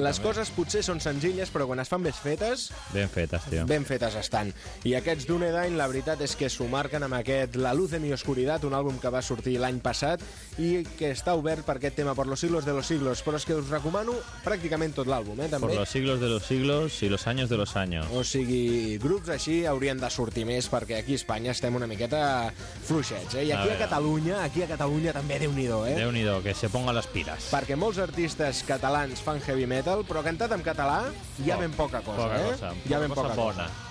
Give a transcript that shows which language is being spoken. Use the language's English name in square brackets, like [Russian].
[Catalan] Les coses potser són senzilles, però quan es fan ben fetes... Ben fetes, tio. Ben fetes estan. I aquests Dúnedain, la veritat és que s'ho marquen amb aquest La luz de mi oscuridad, un àlbum que va sortir l'any passat i que està obert per aquest tema, Por los siglos de los siglos. Però és que us recomano pràcticament tot l'àlbum, també. [Spanish] Por los siglos de los siglos y los años de los años. [Catalan] O sigui, grups així haurien de sortir més, perquè aquí a Espanya estem una miqueta fluixets, I aquí a Catalunya també, déu-n'hi-do, Déu-n'hi-do, [Spanish] que se ponga [Catalan] les piles. Perquè molts artistes catalans fan heavy metal, però cantat en català hi ha ben poca cosa, Hi ha ben poca cosa. Bona.